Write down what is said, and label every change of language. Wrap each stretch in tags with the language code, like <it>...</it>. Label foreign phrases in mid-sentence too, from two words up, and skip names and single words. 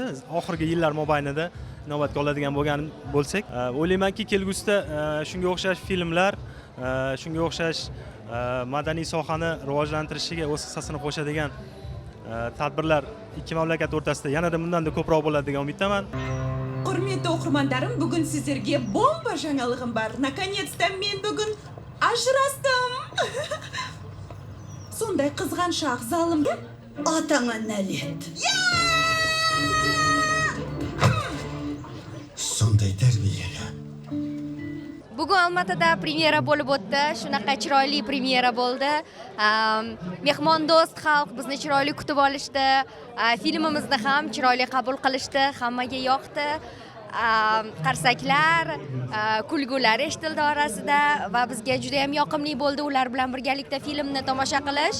<uz>Oxirgi yillar mobaynida inobatga oladigan bo'lsak, o'ylaymanki, kelgusida shunga o'xshash filmlar, shunga o'xshash madaniy sohani rivojlantirishiga o'z hissasini qo'shadigan tadbirlar ikki mamlakat o'rtasida yanada bundan-da ko'proq bo'ladi degan umiddaman. Hurmatli o'qirmonlarim, bugun sizlarga bomba</uz> <kk>жаңалығым бар.</kk> <uz>Наконец-то men bugun ajrasdim.</uz> <kk>Сондай қызғаншақ залымда Atana nәлет. Сондай tarbiyali.</kk> <uz>Bugun Olmaotada premyera bo'lib o'tdi. Shunaqa chiroyli premyera bo'ldi. Mehmondo'st xalq bizni chiroyli kutib olishdi. Filmimizni ham chiroyli qabul qilishdi. Hammaga yoqdi. Qarsaklar, kulgular eshitildi orasida va bizga juda ham yoqimli bo'ldi ular bilan birgalikda filmni tomosha qilish.</uz>